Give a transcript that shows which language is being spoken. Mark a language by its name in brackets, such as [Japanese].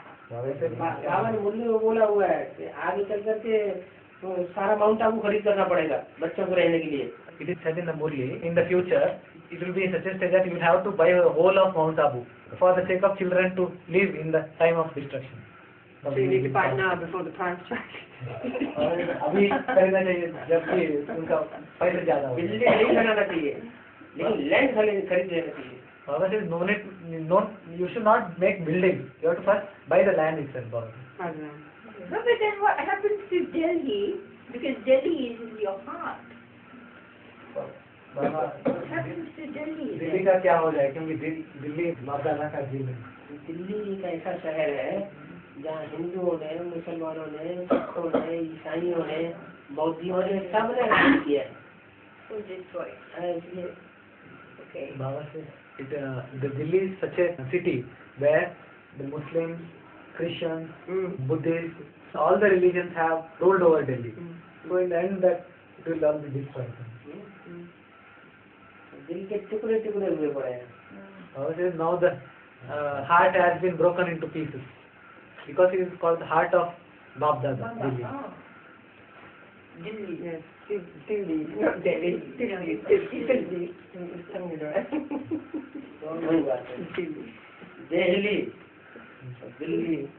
[Hindi] बाबा ने मुरली में बोला हुआ है कि आगे चल करके तो सारा माउंट आबू खरीद करना पड़ेगा बच्चों को रहने के लिए। [English] It is said in the Murli, in the future, it will be suggested that you will have to buy the whole of Mount Abu for the sake of children to live in the time of destruction. So you need to buy it now before the price changes. [Hindi] और अभी खरीदना चाहिए जबकि उनका पैसे ज्यादा हो। Building नहीं बनाना चाहिए, लेकिन लैंड खरीद लेना चाहिए। [English] Baba says, you should not make buildings. You have to first buy the land itself, Baba. I don't know. No, but then what happens to Delhi? Because Delhi is in your heart. Baba, What happens to Delhi? [Hindi] Delhi का क्या हो जाए, क्योंकि दिल्ली बाप दादा का दिल है। दिल्ली एक ऐसा शहर है जहाँ हिंदुओं ने, मुसलमानों ने, सिखों ने, ईसाइयों ने, बौद्धियों ने सबने राज किया है। [English] So destroy. [Hindi] इसलिए [English] Okay. Baba says, the Delhi is such a city where the Muslims, Christians, Buddhists, all the religions have ruled over Delhi. So in the end, that it will all be destroyed. [Hindi] दिल के टुकड़े टुकड़े हुए पड़े हैं। [English] Baba says, now the heart has been broken into pieces because it is called the heart of Bap Dada, Delhi. Delhi. Yes, Delhi, not Delhi. Delhi. Delhi. It's tongue right. [Hindi] वही बात है। दिल्ली, दिल्ली।